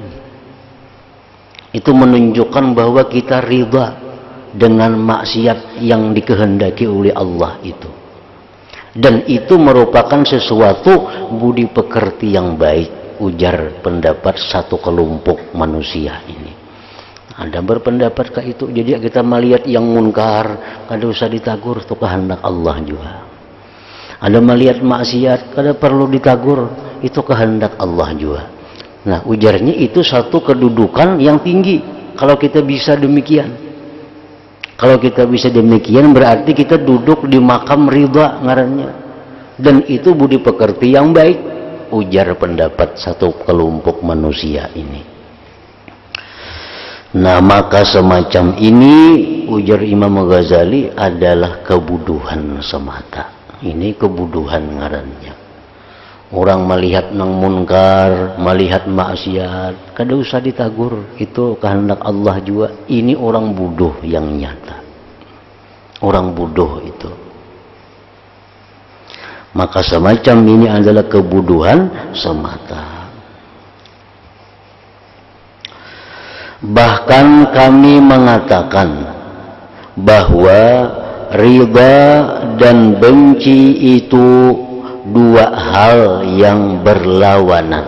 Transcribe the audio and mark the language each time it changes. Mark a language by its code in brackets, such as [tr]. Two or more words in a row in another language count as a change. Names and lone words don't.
[id] Itu menunjukkan bahwa kita ridha dengan maksiat yang dikehendaki oleh Allah itu. Dan itu merupakan sesuatu budi pekerti yang baik, ujar pendapat satu kelompok manusia ini. Ada berpendapat ke itu. Jadi kita melihat yang munkar, [bjn] kada usah ditagur, [id] itu kehendak Allah juga. Ada melihat maksiat, [bjn] kada perlu ditagur, [id] itu kehendak Allah juga. Nah, ujarnya itu satu kedudukan yang tinggi. Kalau kita bisa demikian, kalau kita bisa demikian, berarti kita duduk di makam ridha ngarannya. Dan itu budi pekerti yang baik, ujar pendapat satu kelompok manusia ini. Nah, maka semacam ini, ujar Imam Ghazali, adalah kebuduhan semata. Ini kebuduhan ngarannya. Orang melihat nang munkar, melihat maksiat, [bjn] kada usah ditagur, [id] itu kehendak Allah juga. Ini orang bodoh yang nyata. Orang bodoh itu. Maka semacam ini adalah kebuduhan semata. Bahkan kami mengatakan bahwa ridha dan benci itu dua hal yang berlawanan.